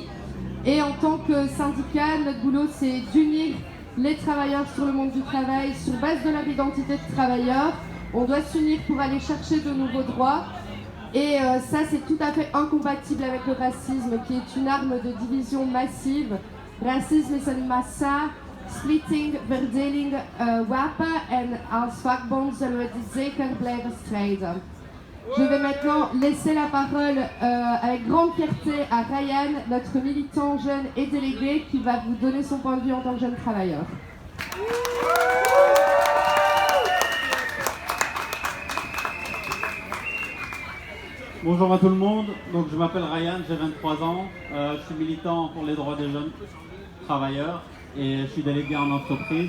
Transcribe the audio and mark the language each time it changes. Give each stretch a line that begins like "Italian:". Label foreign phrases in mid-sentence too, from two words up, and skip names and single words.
French: Et en tant que syndicat, notre boulot, c'est d'unir les travailleurs sur le monde du travail sur base de leur identité de travailleur. On doit s'unir pour aller chercher de nouveaux droits. Et ça, c'est tout à fait incompatible avec le racisme, qui est une arme de division massive.
Dutch: Racisme is een massa, splitting, verdeling, wapen en als vakbond zullen we die zeker blijven strijden.
French: Je vais maintenant laisser la parole avec grande fierté à Ryan, notre militant jeune et délégué, qui va vous donner son point de vue en tant que jeune travailleur. Bonjour à tout le monde, donc je m'appelle Ryan, j'ai 23 ans, je suis militant pour les droits des jeunes travailleurs et je suis délégué en entreprise.